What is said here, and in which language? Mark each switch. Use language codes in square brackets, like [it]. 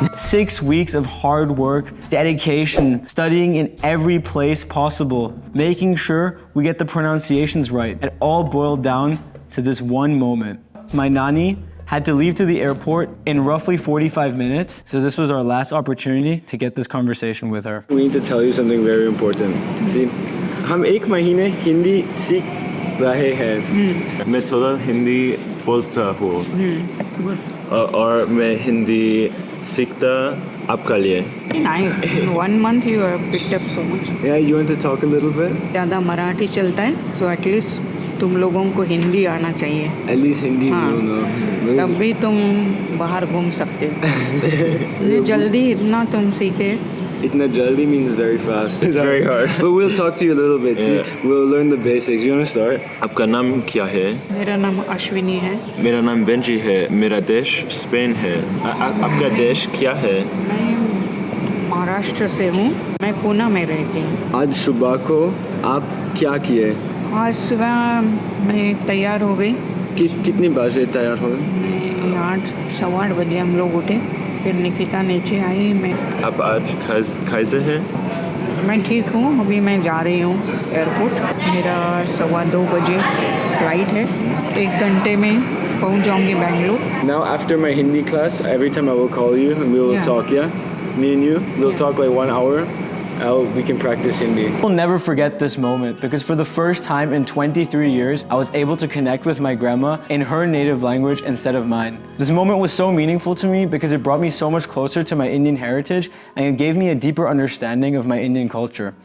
[en] 6 weeks of hard work, dedication, studying in every place possible, making sure we get the pronunciations right. It all boiled down to this one moment. My Nani had to leave to the airport in roughly 45 minutes. So this was our last opportunity to get this conversation with her. We need to tell you something very important. [hi] See, हम एक महीने हिंदी सीख रहे हैं. मैं थोड़ा हिंदी बोलता हूँ और मैं हिंदी सीखता आपका लिए. [en] Nice. In 1 month you have picked up so much. Yeah, you want to talk a little bit? [hi] ज़्यादा मराठी चलता है, [en] so at least [hi] तुम लोगों को हिंदी आना चाहिए. [en] At least Hindi, you know. [hi] तब भी तुम बाहर घूम सकते हो. ये जल्दी इतना तुम सीखे. Itna jaldi [en] means very fast. It's very hard. But we'll talk to you a little bit. Yeah. See, we'll learn the basics. You want to start? [hi] आपका नाम क्या है? मेरा नाम अश्विनी है. मेरा नाम बेंजी है. मेरा देश स्पेन है. आपका देश क्या है? मैं महाराष्ट्र से हूँ. मैं पुणे में रहती हूँ. आज सुबह को आप क्या किए? आज सुबह मैं तैयार हो गई. कितनी बजे तैयार हो गए? 8-8:15 बजे हम लोग उठे. फिर निकिता नीचे आई. मैं आप आज कैसे हैं? मैं ठीक हूँ. अभी मैं जा रही हूँ एयरपोर्ट. मेरा 2:15 बजे फ्लाइट है. 1 घंटे में पहुँच जाऊँगी Bangalore. [en] Now after my Hindi class, every time I will call you and we will talk, yeah? Me and you, we'll talk like 1 hour. We can practice Hindi. I'll never forget this moment because for the first time in 23 years, I was able to connect with my grandma in her native language instead of mine. This moment was so meaningful to me because it brought me so much closer to my Indian heritage and it gave me a deeper understanding of my Indian culture.